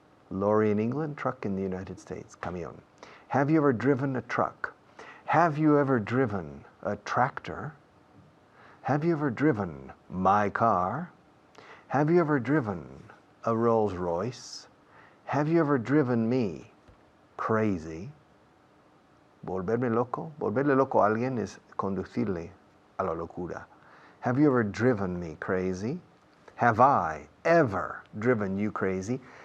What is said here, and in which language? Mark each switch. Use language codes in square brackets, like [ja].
[en] Lorry in England, truck in the United States, camión. Have you ever driven a truck? Have you ever driven a tractor? Have you ever driven my car? Have you ever driven a Rolls Royce? Have you ever driven me crazy? [es] Volverme loco. Volverle loco a alguien es conducirle a la locura. [en] Have you ever driven me crazy? Have I ever driven you crazy?